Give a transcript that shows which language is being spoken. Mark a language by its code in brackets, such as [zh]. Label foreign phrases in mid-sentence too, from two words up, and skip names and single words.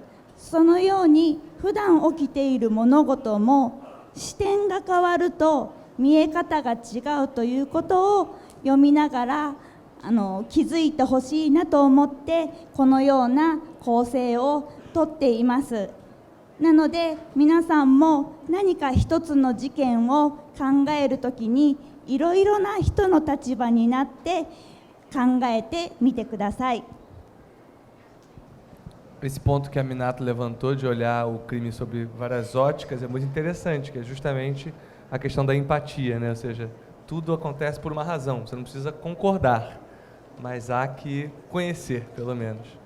[ja] そのように普段起きている物事も視点が変わると見え方が違うということを読みながら気づいてほしいなと思ってこのような構成をとっています。なので皆さんも何か一つの事件を考えるときにいろいろな人の立場になって考えてみてください。 [pt] Esse ponto que a Minato levantou de olhar o crime sob várias óticas é muito interessante, que é justamente a questão da empatia, né? Ou seja, tudo acontece por uma razão, você não precisa concordar, mas há que conhecer, pelo menos.